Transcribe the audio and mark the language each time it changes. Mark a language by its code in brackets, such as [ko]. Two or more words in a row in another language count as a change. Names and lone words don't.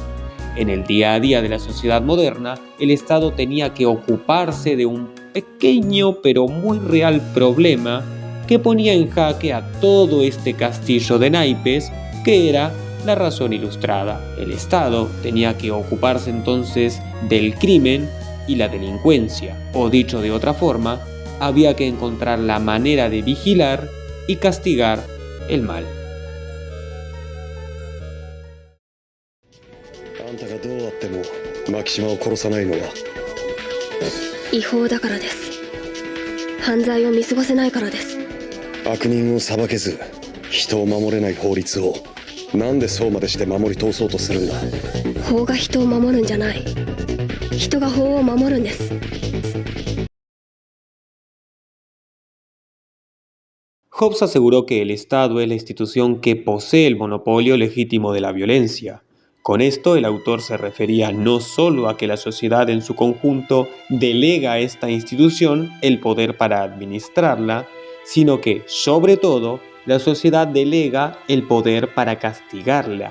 [es] En el día a día de la sociedad moderna, el Estado tenía que ocuparse de un pequeño pero muy real problema que ponía en jaque a todo este castillo de naipes que era la razón ilustrada. El Estado tenía que ocuparse entonces del crimen y la delincuencia, o dicho de otra forma, había que encontrar la manera de vigilar y castigar el mal. [ja] あんたがどうあっても牧島を殺さないのは違法だからです。犯罪を見過ごせないからです。悪人を裁けず人を守れない法律をなんでそうまでして守り通そうとするんだ。法が人を守るんじゃない。人が法を守るんです。 [es] Hobbes aseguró que el Estado es la institución que posee el monopolio legítimo de la violencia. Con esto, el autor se refería no solo a que la sociedad en su conjunto delega a esta institución el poder para administrarla, sino que, sobre todo, la sociedad delega el poder para castigarla.